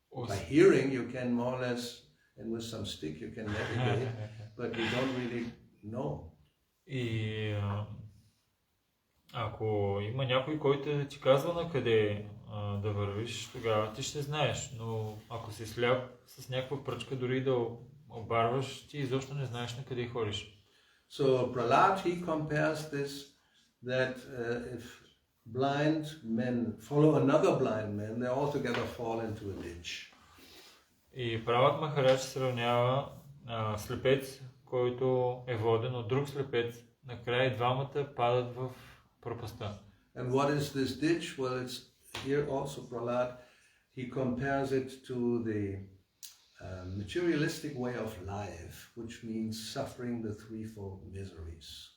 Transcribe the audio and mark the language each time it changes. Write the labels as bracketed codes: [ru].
[en] By hearing you can more or less, and with some stick you can navigate, but you don't really know. [bg] И ако има някой, който ти казва на къде да вървиш, тогава ти ще знаеш, но ако си сляп с някаква пръчка, дори да обарваш, ти изобщо не знаеш на къде ходиш. [en] So Prahlad, he compares this, that if blind men follow another blind man, they all together fall into a ditch. [bg] И Прабхат Махарадж сравнява слепец, който е воден от друг слепец, накрая двамата падат в пропастта. [en] And what is this ditch? Well, it's here also Prahlad, he compares it to the materialistic way of life, which means suffering the threefold miseries.